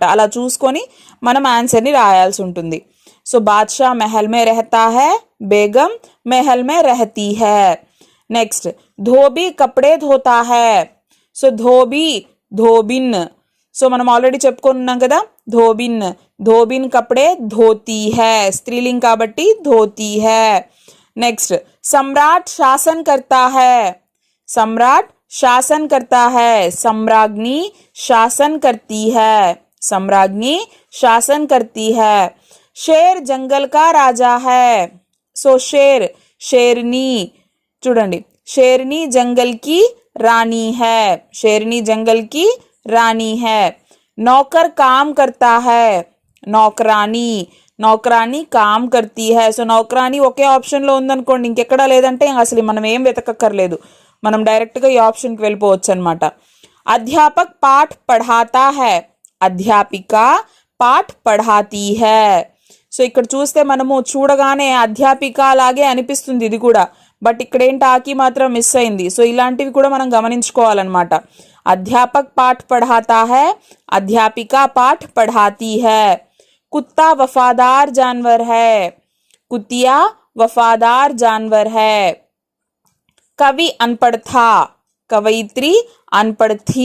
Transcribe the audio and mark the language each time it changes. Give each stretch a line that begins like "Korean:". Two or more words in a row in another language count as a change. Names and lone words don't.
Telugu: అలా చూసుకొని మనం ఆన్సర్ని రాయాల్సి ఉంటుంది. సో
Hindi: बादशाह महल में रहता है, बेगम महल में रहती है. नेक्स्ट धोबी कपड़े धोता है. सो धोबी, धोबिन.
Telugu: సో మనం ఆల్రెడీ చెప్పుకొని ఉన్నాం కదా, ధోబిన్.
Hindi: धोबिन कपड़े धोती है, स्त्रीलिंग काबट्टि धोती है. नेक्स्ट सम्राट शासन करता है. సమ్రాట్ शासन करता है, सम्राज्ञी शासन करती है. सम्राज्ञी शासन करती है. शेर जंगल का राजा है. सो शेर, शेरनी. చూడండి, शेरनी जंगल की रानी है. शेरनी जंगल की रानी है. नौकर काम करता है. नौकरानी, नौकरानी काम करती है.
Telugu: సో నౌకరాని ఒకే ఆప్షన్లో ఉందనుకోండి, ఇంకెక్కడా లేదంటే అసలు మనం ఏం వెతకక్కర్లేదు, మనం డైరెక్ట్గా ఈ ఆప్షన్కి వెళ్ళిపోవచ్చు అనమాట.
Hindi: अध्यापक पाठ పढ़ाता है. अध्यापिका पाठ పढ़ाती है.
Telugu: సో ఇక్కడ చూస్తే మనము చూడగానే అధ్యాపిక లాగే అనిపిస్తుంది ఇది కూడా, బట్ ఇక్కడ ఏంటి ఆకి మాత్రం మిస్ అయింది. సో ఇలాంటివి కూడా మనం గమనించుకోవాలన్నమాట.
Hindi: अध्यापक पाठ పढ़ाता है, अध्यापिका पाठ पढ़ाती है. कुत्ता वफादार जानवर है, कुतिया वफादार जानवर है. कवि अनपढ़ था, कवयित्री अनपढ़ थी.